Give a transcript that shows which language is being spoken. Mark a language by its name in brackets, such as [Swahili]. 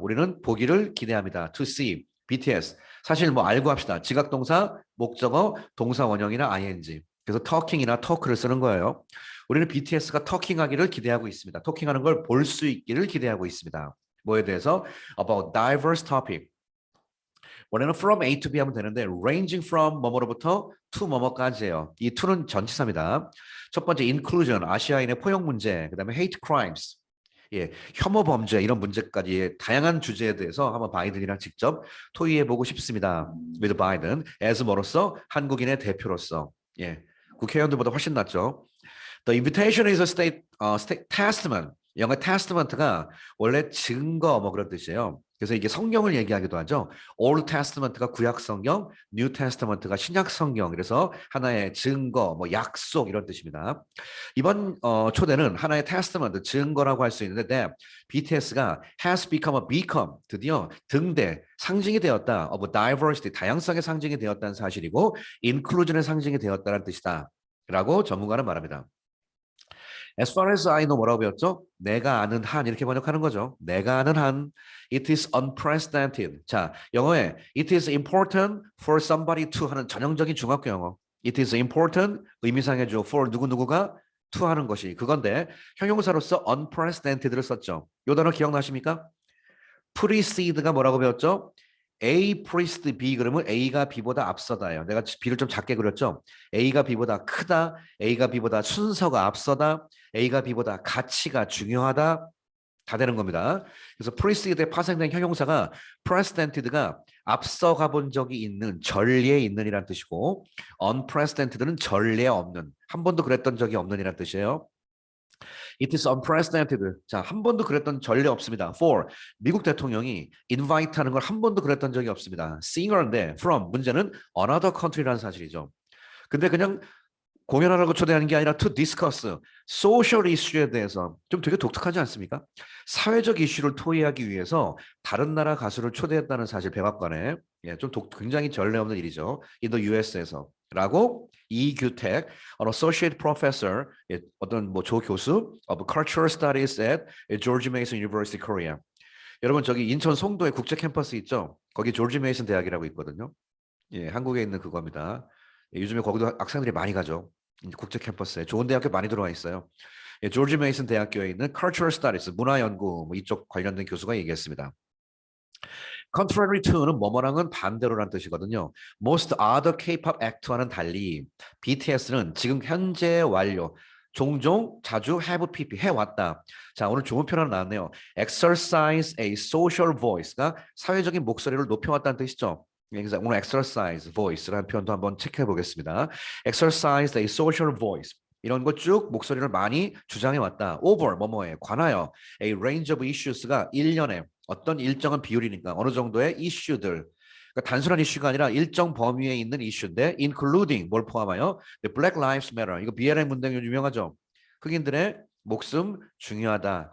[Korean] 우리는 보기를 기대합니다. [English] to see BTS [Korean] 사실 뭐 알고 합시다. 지각동사, 목적어, 동사 원형이나 ing. 그래서 talking이나 talk를 쓰는 거예요. 우리는 BTS가 talking하기를 기대하고 있습니다. talking하는 걸 볼 수 있기를 기대하고 있습니다. 뭐에 대해서? [English] About diverse topic. [Korean] 원래는 from A to B 하면 되는데 ranging from 뭐뭐로부터 to 뭐뭐까지예요. 이 to는 전치사입니다. 첫 번째 inclusion, 아시아인의 포용 문제, 그다음에 hate crimes, 예, 혐오 범죄 이런 문제까지 다양한 주제에 대해서 한번 바이든이랑 직접 토의해 보고 싶습니다. with 바이든 as 뭐로서 한국인의 대표로서, 예, 국회의원들보다 훨씬 낫죠. [English] The invitation is a state testament. [Korean] 영어 testament가 원래 증거 뭐 그런 뜻이에요. 그래서 이게 성경을 얘기하기도 하죠. Old Testament가 구약 성경, New Testament가 신약 성경. 그래서 하나의 증거, 뭐 약속 이런 뜻입니다. 이번 초대는 하나의 testament, 증거라고 할 수 있는데 BTS가 [English] has become a beacon, [Korean] 드디어 등대, 상징이 되었다. of diversity, 다양성의 상징이 되었다는 사실이고 inclusion의 상징이 되었다는 뜻이다. 라고 전문가는 말합니다. [English] As far as I know [Korean] 뭐라고 배웠죠? 내가 아는 한 이렇게 번역하는 거죠. 내가 아는 한 [English] it is unprecedented. [Korean] 자, 영어에 [English] it is important for somebody to [Korean] 하는 전형적인 중학교 영어. It is important 의미상해줘 for 누구누구가 to 하는 것이 그건데 형용사로서 unprecedented를 썼죠. 요 단어 기억나십니까? precede가 뭐라고 배웠죠? A precede B 그러면 A가 B보다 앞서다예요. 내가 B를 좀 작게 그렸죠. A가 B보다 크다. A가 B보다 순서가 앞서다. A가 B보다 가치가 중요하다. 다 되는 겁니다. 그래서 precede에 파생된 형용사가 precedented가 앞서 가본 적이 있는, 전례에 있는이란 뜻이고 unprecedented는 전례 없는, 한 번도 그랬던 적이 없는이란 뜻이에요. [English] It is unprecedented. [Korean] 자, 한 번도 그랬던 전례 없습니다. For 미국 대통령이 invite 하는 걸 한 번도 그랬던 적이 없습니다. singer인데 from 문제는 another country라는 사실이죠. 근데 그냥 공연하라고 초대하는 게 아니라 [English] to discuss social issue [Korean] 에 대해서 좀 되게 독특하지 않습니까? 사회적 이슈를 토의하기 위해서 다른 나라 가수를 초대했다는 사실 백악관에 예, 좀 굉장히 전례 없는 일이죠. in the US에서 라고 이규택 associate professor 예, 어떤 뭐 조 교수 of cultural studies at George Mason University Korea. 여러분 저기 인천 송도에 국제 캠퍼스 있죠? 거기 조지 메이슨 대학이라고 있거든요. 예, 한국에 있는 그겁니다. 예, 요즘에 거기도 학생들이 많이 가죠. 국제 캠퍼스에 좋은 대학교 많이 들어와 있어요. 예, 조지 메이슨 대학교에 있는 Cultural Studies 문화 연구 뭐 이쪽 관련된 교수가 얘기했습니다. Contrary to는 뭐뭐랑은 반대로란 뜻이거든요. Most other K-pop act와는 달리 BTS는 지금 현재 완료. 종종 자주 have pp 해왔다. 자 오늘 좋은 표현 하나 나왔네요. [English] Exercise a social voice [Korean] 가 사회적인 목소리를 높여왔다는 뜻이죠. 그래서 오늘 exercise voice라는 표현도 한번 체크해 보겠습니다. [English] Exercise a social voice. [Korean] 이런 거 쭉 목소리를 많이 주장해 왔다. Over 뭐뭐에 관하여 a range of issues가 1년에 어떤 일정한 비율이니까 어느 정도의 이슈들. 그러니까 단순한 이슈가 아니라 일정 범위에 있는 이슈인데 including 뭘 포함하여 The Black Lives Matter. 이거 BLM 운동 유명하죠. 흑인들의 목숨 중요하다.